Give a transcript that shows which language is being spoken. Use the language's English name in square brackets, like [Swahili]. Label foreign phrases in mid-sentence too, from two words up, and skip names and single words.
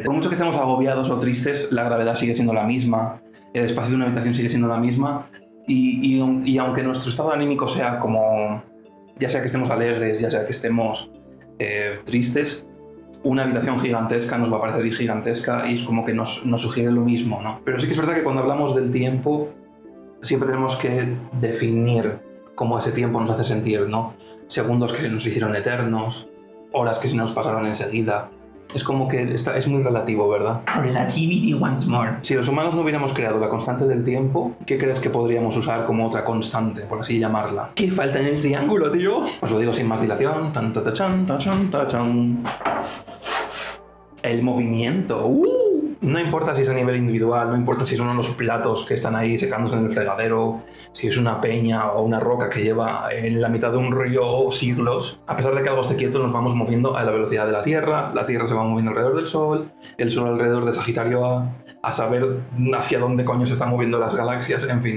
[Spanish] Por mucho que estemos agobiados o tristes, la gravedad sigue siendo la misma, el espacio de una habitación sigue siendo la misma y aunque nuestro estado anímico sea como, ya sea que estemos alegres, ya sea que estemos tristes, una habitación gigantesca nos va a parecer gigantesca y es como que nos sugiere lo mismo, ¿no? Pero sí que es verdad que cuando hablamos del tiempo siempre tenemos que definir cómo ese tiempo nos hace sentir, ¿no? Segundos que se nos hicieron eternos, horas que se nos pasaron enseguida. Es como que es muy relativo, ¿verdad? [English] Relativity once more. [Spanish] Si los humanos no hubiéramos creado la constante del tiempo, ¿qué crees que podríamos usar como otra constante, por así llamarla? ¿Qué falta en el triángulo, tío? Os lo digo sin más dilación. Tan, ta, ta, chan, ta, chan, ta, chan. El movimiento. No importa si es a nivel individual, no importa si es uno de los platos que están ahí secándose en el fregadero, si es una peña o una roca que lleva en la mitad de un río siglos. A pesar de que algo esté quieto, nos vamos moviendo a la velocidad de la Tierra se va moviendo alrededor del Sol, el Sol alrededor de Sagitario a saber hacia dónde coño se están moviendo las galaxias, en fin.